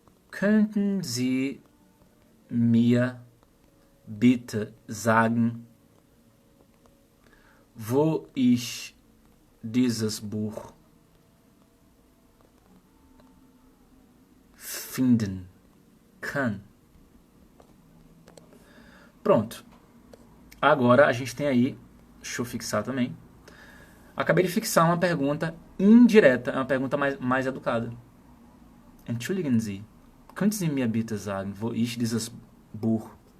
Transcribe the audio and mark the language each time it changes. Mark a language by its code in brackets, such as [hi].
[de] Könnten Sie mir bitte sagen, wo ich dieses Buch finden kann? [pt] Pronto. Agora a gente tem aí, deixa eu fixar também. Acabei de fixar uma pergunta indireta, é uma pergunta mais educada. [de] Entschuldigen Sie, könnten Sie mir bitte sagen, wo ich dieses Buch...